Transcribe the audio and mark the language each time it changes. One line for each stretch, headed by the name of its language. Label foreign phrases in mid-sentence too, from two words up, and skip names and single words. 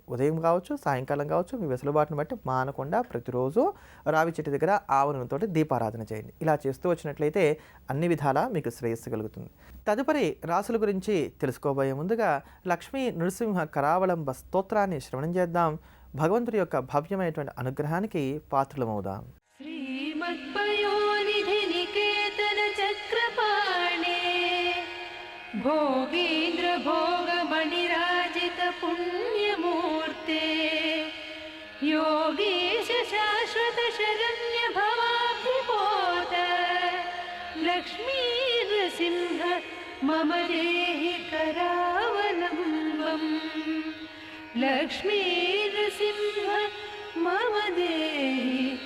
Telugu: ఉదయం కావచ్చు, సాయంకాలం కావచ్చు, మీ వెసులుబాటును బట్టి మానకుండా ప్రతిరోజు రావి చెట్టు దగ్గర ఆవ నూనెతోటి దీపారాధన చేయండి. ఇలా చేస్తూ వచ్చినట్లయితే అన్ని విధాలా మీకు శ్రేయస్సు కలుగుతుంది. తదుపరి రాసుల గురించి తెలుసుకోబోయే ముందుగా లక్ష్మీ నృసింహ కరావళంబ స్తోత్రాన్ని శ్రవణం చేద్దాం. భగవంతుడి యొక్క భవ్యమైనటువంటి అనుగ్రహానికి పాత్రలమవుదాం.
Sanskrit: भोगेन्द्र भोगमणिराजित पुण्यमूर्ते योगीश शाश्वत शरण्य भवाब्धिपोत लक्ष्मी नृसिंह मम देहि करावलम्बम् लक्ष्मी नृसिंह मम देहि